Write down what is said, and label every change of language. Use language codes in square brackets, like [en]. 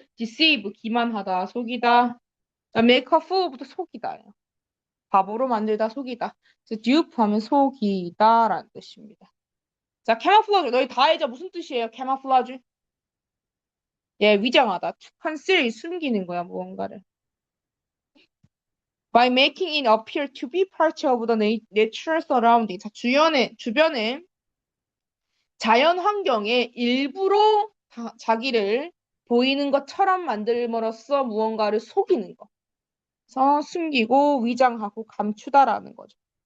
[ko] deceive, 기만하다, 속이다. 자, [en] make a fool [ko] 부터 속이다예요. 바보로 만들다, 속이다. 그래서 dupe 하면 속이다라는 뜻입니다. 자, camouflage. 너희 다 알죠? 무슨 뜻이에요? camouflage? 예, 위장하다. [en] to conceal, [ko] 숨기는 거야, 무언가를. [en] By making it appear to be part of the natural surrounding. [ko] 자, 주변에 자연 환경에 일부러 자기를 보이는 것처럼 만들므로써 무언가를 속이는 거. 그래서 숨기고 위장하고 감추다라는 거죠.